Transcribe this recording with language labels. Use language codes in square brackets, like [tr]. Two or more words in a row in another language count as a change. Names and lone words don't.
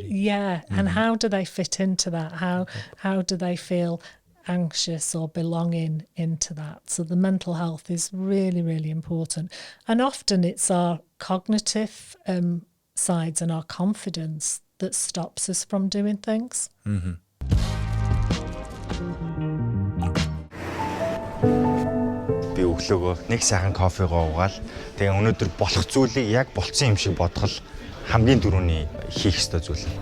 [en] yeah, and how do they fit into that? How do they feel anxious or belonging into that? So the mental health is really, really important, and often it's our cognitive sides and our confidence that stops us from doing things. [mn] Би өглөөгөө нэг сайхан кофегоо уугаал. Тэгээ өнөөдөр болох зүйлийг яг болцсон юм шиг бодгол хамгийн түрүүний хийх ёстой зүйл.